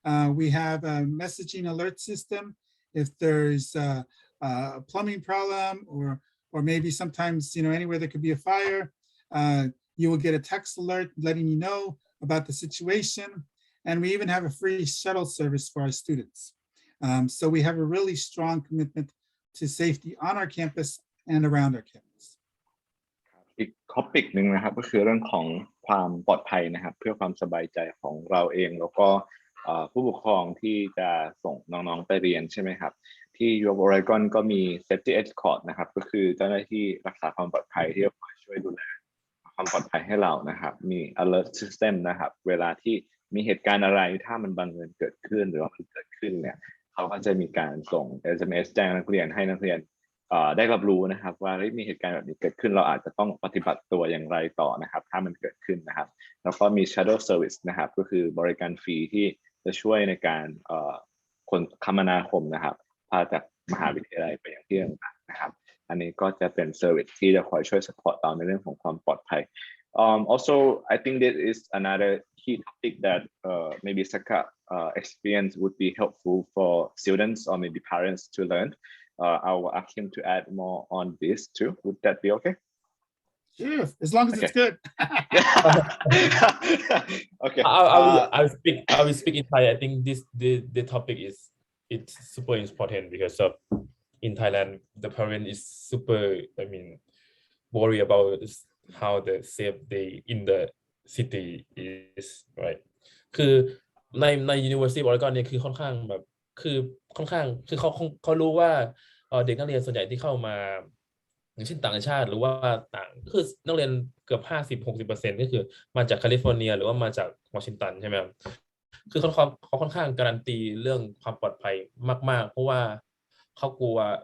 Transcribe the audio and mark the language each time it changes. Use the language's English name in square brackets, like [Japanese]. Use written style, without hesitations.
[English] We have a messaging alert system. If there's a plumbing problem or maybe sometimes, anywhere there could be a fire, you will get a text alert letting you know about the situation. And we even have a free shuttle service for our students. So we have a really strong commitment to safety on our campus and around our campus. [Thai] อีกท็อปิกหนึ่งนะครับก็คือเรื่องของความปลอดภัยนะครับเพื่อความสบายใจของเราเองแล้วก็ผู้ปกครองที่จะส่งน้องๆไปเรียนใช่ไหมครับที่ U of Oregon ก็มี Safety Escort นะครับก็คือเจ้าหน้าที่รักษาความปลอดภัยที่จะคอยช่วยดูแลความปลอดภัยให้เรานะครับมี Alert System นะครับเวลาที่มีเหตุการณ์อะไรถ้ามันบังเอิญเกิดขึ้นหรือว่ามันเกิดขึ้นเนี่ยเขาก็จะมีการส่ง SMS แจ้งนักเรียนให้นักเรียน ได้รับรู้นะครับว่ามีเหตุการณ์แบบนี้เกิดขึ้นเราอาจจะต้องปฏิบัติตัวอย่างไรต่อนะครับถ้ามันเกิดขึ้นนะครับแล้วก็มี Shuttle Service นะครับก็คือบริการฟรีที่จะช่วยในการคมนาคมนะครับพาจากมหาวิทยาลัยไปยังที่ต่างๆนะครับอันนี้ก็จะเป็น Service ที่จะคอยช่วย support เราในเรื่องของความปลอดภัย [English] Also I think that is another key topic that maybe Sakka experience would be helpful for students or maybe parents to learn. I will ask him to add more on this too. Would that be okay? Sure, as long as it's good. Okay. I will speak in Thai. I think the topic it's super important because of in Thailand the parent is super worried about how the safety in the city is right [Thai] คือใน University of Oregon เนี่ยคือค่อนข้างแบบคือค่อนข้างคือเขารู้ว่าเด็กนักเรียนส่วนใหญ่ที่เข้ามาอย่างเช่นต่างชาติหรือว่าต่างคือนักเรียนเกือบ50-60%ก็คือมาจากแคลิฟอร์เนียหรือว่ามาจากวอชิงตันใช่ไหมครับคือเขาค่อนข้างการันตีเรื่องความปลอดภัยมากๆเพราะว่าเขากลัว